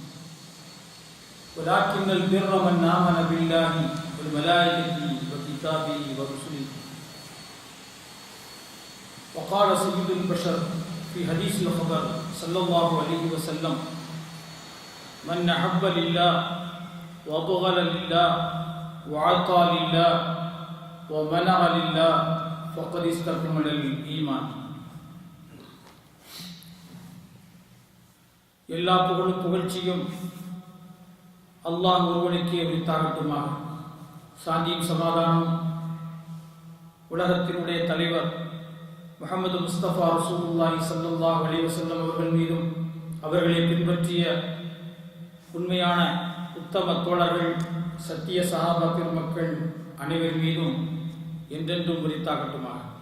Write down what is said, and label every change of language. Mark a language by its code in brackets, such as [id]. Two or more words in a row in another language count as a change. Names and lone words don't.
[ar] ولكن البر من آمن بالله والملائكة وكتابه ورسله وقال سيد البشر في حديث الخبر صلى الله عليه وسلم من أحب لله وبغض لله وعطى لله ومنع لله فقد استكمل الإيمان. [ta] எல்லா புகழ்ச்சியும் அல்லாஹ் ஒருவனுக்கே உரித்தாகட்டுமாக. சாந்தியும் சமாதானம் உலகத்தினுடைய தலைவர் முஹம்மது முஸ்தபா ரசூலுல்லாஹி [ar] صلى الله عليه وسلم [ta] அவர்கள் மீதும் அவர்களை பின்பற்றிய உண்மையான உத்தம தோழர்கள் சத்திய சஹாபா பெருமக்கள் அனைவர் மீதும் என்றென்றும் உரித்தாகட்டுமாக.